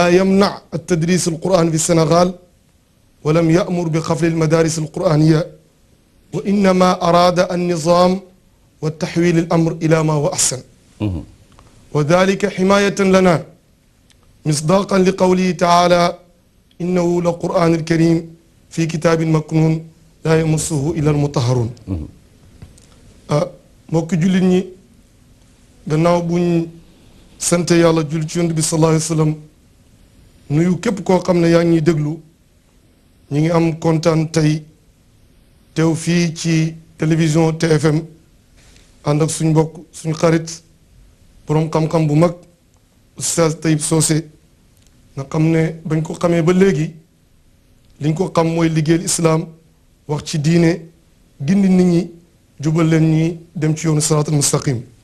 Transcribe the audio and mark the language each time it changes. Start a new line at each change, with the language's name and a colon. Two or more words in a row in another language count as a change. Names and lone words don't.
Arabic: يمنع التدريس القرآن في السنغال ولم يأمر بقفل المدارس القرآنية وإنما أراد النظام وتحويل الأمر إلى ما هو أحسن وذلك حماية لنا مصداقا لقوله تعالى إنه لقرآن الكريم في كتاب مكنون لا يمسه إلا المطهرون
Wolof: mbokk jullit ñi gannaaw buñ sant yàlla julli ci yonent bi
Arabic: صلى الله عليه وسلم
Wolof: nuyu képp koo xam ne yaa ngi ñuy déglu ñi ngi am kontaan tey teew fii ci télévision TFM ànd ak suñ mbokk suñ xarit boroom xam-xam bu mag Oustaz Taib Socé nga xam ne bañ ko xamee ba léegi liñ ko xam mooy liggéeyal islaam wax ci diine gindi nit ñi jubal leen ñi dem ci yoonu
Arabic: الصراط المستقيم